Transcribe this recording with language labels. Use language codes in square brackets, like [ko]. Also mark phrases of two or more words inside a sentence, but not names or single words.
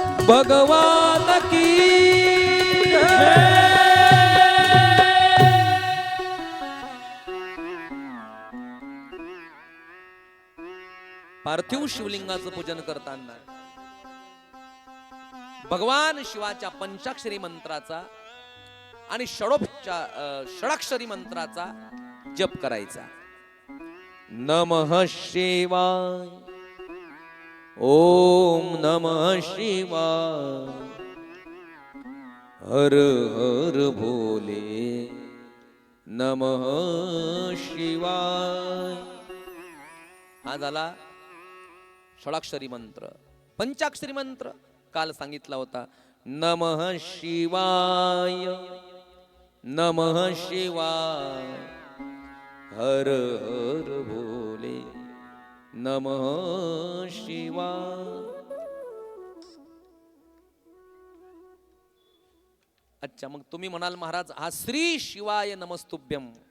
[mr] भगवान की पार्थिव शिवलिंगाचं पूजन करताना भगवान शिवाच्या पंचाक्षरी मंत्राचा आणि षडाक्षरी मंत्राचा जप करायचा. [sa] नमः शिवाय, ओम नमः शिवाय, हर हर भोले नमः शिवाय. [mr] हा झाला षडाक्षरी मंत्र. पंचाक्षरी मंत्र काल सांगितला होता. [sa] नमः शिवाय, नमः शिवाय, हर हर भोले नमः शिवाय. [mr] अच्छा, मग तुम्ही म्हणाल महाराज हा [sa] श्री शिवाय नमस्तुभ्यम